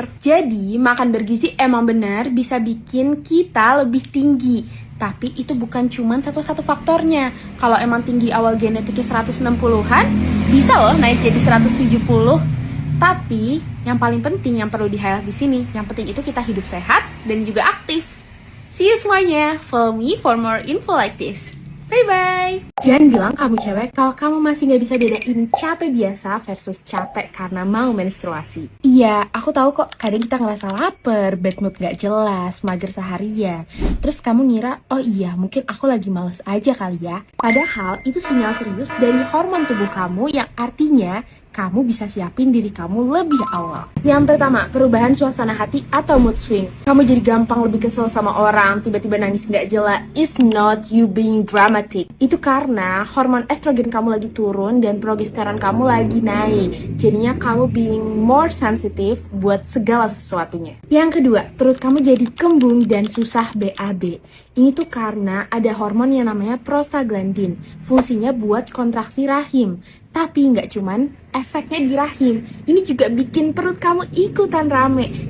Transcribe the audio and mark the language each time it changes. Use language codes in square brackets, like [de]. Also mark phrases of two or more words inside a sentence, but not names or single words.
[id] Jadi makan bergizi emang benar bisa bikin kita lebih tinggi. Tapi itu bukan cuma satu-satu faktornya. Kalau emang tinggi awal genetiknya 160-an, bisa loh naik jadi 170. Tapi yang paling penting yang perlu di-highlight di sini, yang penting itu kita hidup sehat dan juga aktif. [en] See you semuanya. Follow me for more info like this. Bye-bye! [id] Jangan bilang kamu cewek kalau kamu masih gak bisa bedain capek biasa versus capek karena mau menstruasi. Iya, aku tahu kok kadang kita ngerasa lapar, [en] bad mood [id] gak jelas, mager seharian. Terus kamu ngira, oh iya mungkin aku lagi males aja kali ya. Padahal itu sinyal serius dari hormon tubuh kamu yang artinya kamu bisa siapin diri kamu lebih awal. Yang pertama, perubahan suasana hati atau [en] mood swing. [id] Kamu jadi gampang lebih kesel sama orang, tiba-tiba nangis gak jelas. [en] It's not you being dramatic. [id] Itu karena hormon estrogen kamu lagi turun dan progesteron kamu lagi naik. Jadinya kamu [en] being more sensitive [id] buat segala sesuatunya. Yang kedua, perut kamu jadi kembung dan susah BAB. Ini tuh karena ada hormon yang namanya prostaglandin. Fungsinya buat kontraksi rahim. Tapi nggak cuman efeknya di rahim, ini juga bikin perut kamu ikutan rame.